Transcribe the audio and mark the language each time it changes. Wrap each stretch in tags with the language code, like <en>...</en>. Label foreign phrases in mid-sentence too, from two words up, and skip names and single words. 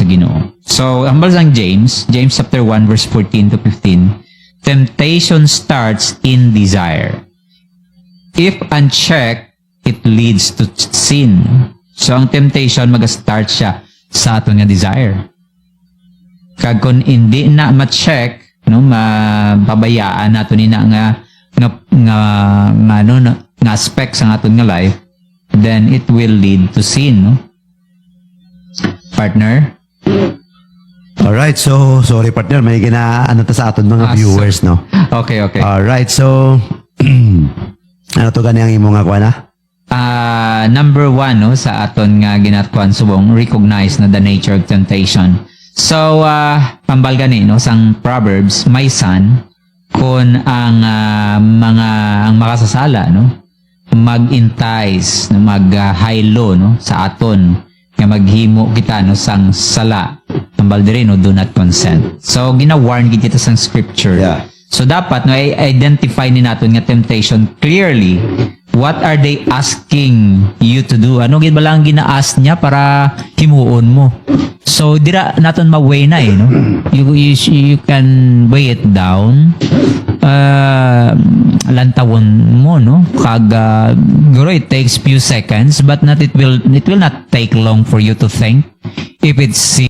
<en>Ginoo. So</en> <hil>ang balasang</hil> <en>James chapter 1 verse 14 to 15, temptation starts in desire. If unchecked, it leads to sin.</en> <hil>So ang temptation mag-start siya sa aton nga desire. Kag kung hindi na ma-check, no, mapabayaan nato ni nga aspects ng aton nga life,</hil> <en>then it will lead to sin,</en> <hil>no? Partner? Alright, so sorry partner, may ginaano ta sa aton mga viewers, no? Okay. Alright, so ano to gani ang imo nga kuha na? Number 1, no, sa aton nga ginatkuan subong, recognize na</hil> <en>the nature of temptation.</en> <hil>So, pambal gani, no, sang Proverbs,</hil> <en>my son,</en> <hil>kung ang makasasala, no, mag-entice, mag-high-low, no, sa aton, nga maghimo kita, no, sang sala, pambal diri, no,</hil> <en>do not consent. So,</en> <hil>gina-warn kita sang scripture. Yeah. So, dapat, no, identify ni natin nga temptation clearly.</hil> <en>What are they asking you to do?</en> <hil>Ano gid ba lang gina-ask niya para himuon mo? So dira naton ma-weigh na no.</hil> <en>You can weigh it down.</en> <hil>Lantawon mo no. Kag guro</hil> <en>it takes few seconds but it will not take long for you to think if it's</en>